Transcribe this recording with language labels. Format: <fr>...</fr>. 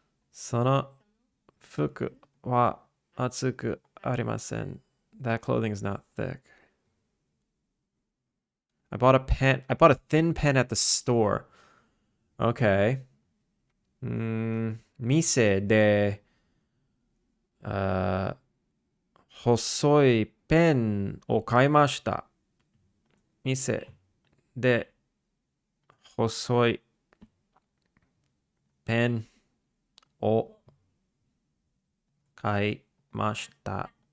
<ja>その服は熱くありません.</ja> <en>That clothing is not thick. I bought a pen. I bought a thin pen at the store. Okay.</en> <ja>店で、細いペンを買いました。店で細いペンを買いました。</ja>